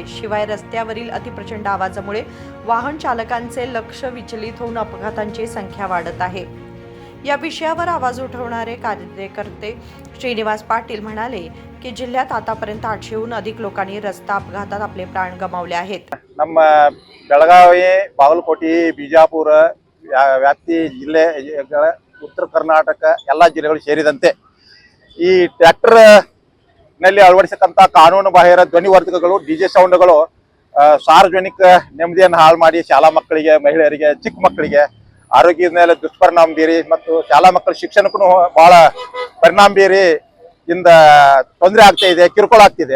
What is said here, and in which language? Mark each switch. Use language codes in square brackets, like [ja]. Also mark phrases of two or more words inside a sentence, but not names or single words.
[mr] शिवाय रस्त्यावरील अतिप्रचंड आवाजामुळे वाहन चालकांचे लक्ष विचलित होऊन अपघातांची संख्या वाढत आहे. या विषयावर आवाज उठवणारे कार्यकर्ते श्रीनिवास पाटील म्हणाले की जिल्ह्यात आतापर्यंत 800हून अधिक लोकांनी रस्ता अपघातात आपले प्राण गमावले आहेत. [kn] ನಮ್ಮ ಬೆಳಗಾವಿ, ಬಾಗಲಕೋಟೆ, ಬಿಜಾಪುರ ವ್ಯಾಪ್ತಿ ಜಿಲ್ಲೆಗಳ ಉತ್ತರ ಕರ್ನಾಟಕ ಎಲ್ಲ ಜಿಲ್ಲೆಗಳು ಸೇರಿದಂತೆ ಈ ಟ್ರ್ಯಾಕ್ಟರ್ ನಲ್ಲಿ ಅಳವಡಿಸತಕ್ಕಂತ ಕಾನೂನು ಬಾಹಿರ ಧ್ವನಿವರ್ಧಕಗಳು, ಡಿಜೆ ಸೌಂಡ್ಗಳು ಸಾರ್ವಜನಿಕ ನೆಮ್ಮದಿಯನ್ನು ಹಾಳು ಮಾಡಿ ಶಾಲಾ ಮಕ್ಕಳಿಗೆ, ಮಹಿಳೆಯರಿಗೆ, ಚಿಕ್ಕ ಮಕ್ಕಳಿಗೆ ಆರೋಗ್ಯದ ಮೇಲೆ ದುಷ್ಪರಿಣಾಮ ಬೀರಿ ಮತ್ತು ಶಾಲಾ ಮಕ್ಕಳ ಶಿಕ್ಷಣಕ್ಕೂ ಬಹಳ ಪರಿಣಾಮ ಬೀರಿ ಇಂದ ತೊಂದರೆ ಆಗ್ತಾ ಇದೆ, ಕಿರುಕುಳ ಆಗ್ತಿದೆ.